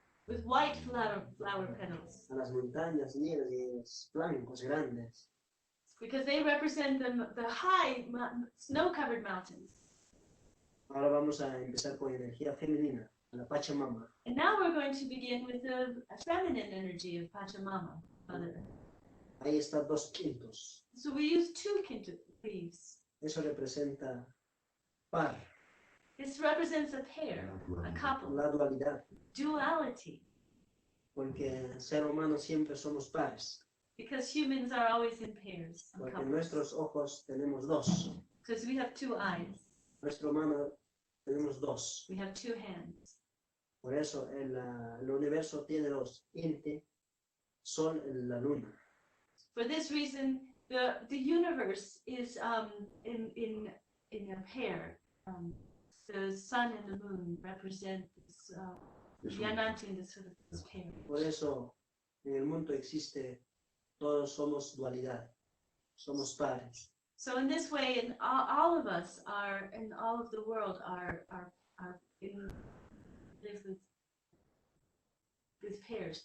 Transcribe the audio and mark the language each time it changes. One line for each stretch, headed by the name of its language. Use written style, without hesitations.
English: with white flower petals,
Spanish: A las montañas negras blancos grandes.
English: because they represent the high snow-covered mountains.
Spanish: Ahora vamos a empezar con energía femenina, la Pachamama.
English: And now we're going to begin with the feminine energy of Pachamama, Mother Earth.
Spanish: Ahí está 2 quintos.
English: So we use 2 quinto leaves.
Spanish: Eso representa par,
English: This represents a pair, a couple,
Spanish: la dualidad.
English: duality,
Spanish: Porque el ser humano siempre somos pares.
English: because humans are always in pairs,
Spanish: Porque en
English: couples.
Spanish: nuestros ojos tenemos 2.
English: Because we have 2 eyes,
Spanish: Nuestro mano tenemos 2.
English: we have 2 hands.
Spanish: Por eso el universo tiene 2. Inti, Sol y la Luna.
English: For this reason, the universe is in a pair. The sun and the moon represent this Yanantin, this sort of this pair.
Spanish: Por eso en el mundo existe, todos somos dualidad. Somos pares.
English: So in this way, in all of us are, in all of the world are in this with pairs.